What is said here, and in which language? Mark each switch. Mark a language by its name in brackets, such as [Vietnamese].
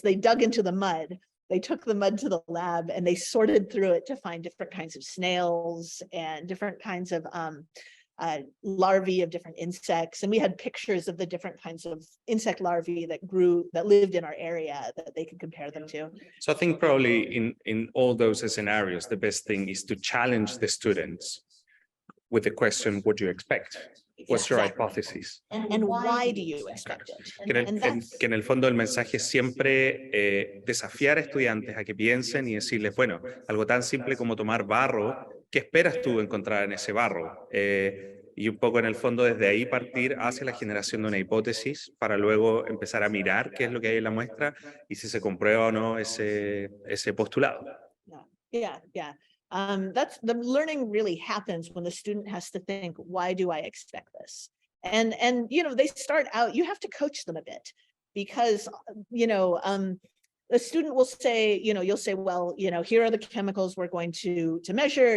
[English] They dug into the mud. They took the mud to the lab and they sorted through it to find different kinds of snails and different kinds of larvae of different insects. And we had pictures of the different kinds of insect larvae that lived in our area that they could compare them to. So I think probably in all those scenarios, the best thing is to challenge the students with the question, what do you expect? What's your hypothesis? And why do you expect it? [Spanish] Que en el fondo el mensaje es siempre desafiar a estudiantes a que piensen y decirles, bueno, algo tan simple como tomar barro, ¿qué esperas tú encontrar en ese barro? Y un poco en el fondo desde ahí partir hacia la generación de una hipótesis para luego empezar a mirar qué es lo que hay en la muestra y si se comprueba o no ese postulado. [English] Yeah. That's the learning really happens when the student has to think, why do I expect this? And they start out, you have to coach them a bit because, the student will say, you'll say, well, here are the chemicals we're going to measure.